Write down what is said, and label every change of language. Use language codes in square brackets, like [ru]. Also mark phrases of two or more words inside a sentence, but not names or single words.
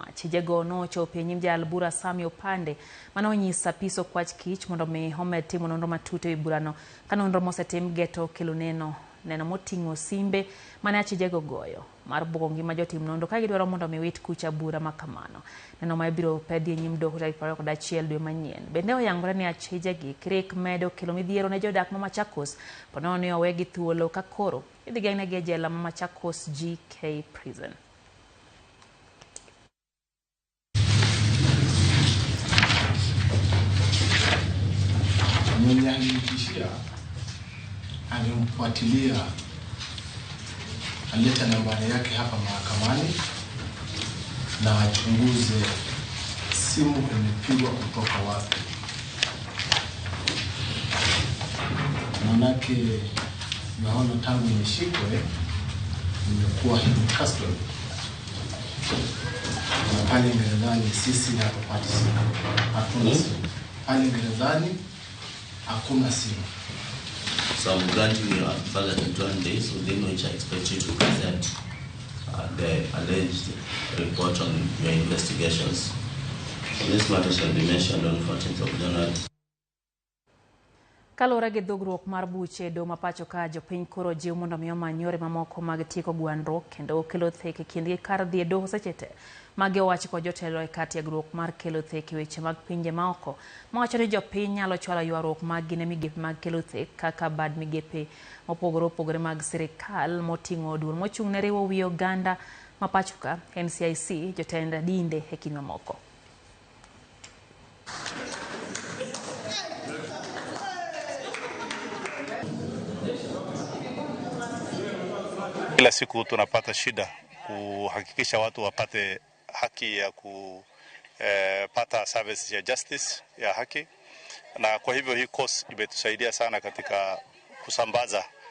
[luo] Achijego nochopo e nyim jal bura Sami Opande manonyisa piso kwach kich mondo mi omed timo nonro matut e burano ka nonro mosetim geto kelo neno moting'o simbe mane achijego goyo mar bugo ngima jotim nonro ka gidwaro mondo mi wit kucha bura makamano. Neno ma ibiro pedhi e nyim doho tarik 21 dwe manyien. Bende oyangore ni achijegi krik medo kelo midhiero ne jodak ma Machakos ponono ni owegi thuolo ka koro idhi geng'negi e jela ma Machakos GK Prison. [sw] Mwenye alinitishia alimfuatilia, aleta nambari yake hapa mahakamani na achunguze simu imepigwa kutoka wapi. Manake naona tangu nishikwe nimekuwa [en] hidden custody. [sw] Na pale gerezani sisi hatupati simu. Hatuna simu. Pale gerezani hakuna simu. [en] So I'm granting you further 21 days within which I expect you to present the alleged report on your investigations. This matter shall be mentioned on 14th of January. [luo] Kalora gi dogruok mar buche do mapacho ka jopiny koro jiw mondo mi omany yore mamoko mag tieko gwandruok kendo kelo thek e kindgi kar dhi e doho seche te. Magi owacho kod jotelo e kar tiegruok mar kelo thek e weche mag pinje maoko. Mawacho ni jopiny nyalo chwalo ywaruok mag gi ne migepe mag kelo thek kaka bad migepe mopogore opogore mag sirikal moting'o duol mochung' ne riwo wi oganda mapacho ka NCIC jotend dinde e kind mamoko. [sw] Kila siku tunapata shida kuhakikisha watu wapate haki ya kupata service ya justice ya haki, na kwa hivyo hii course imetusaidia sana katika kusambaza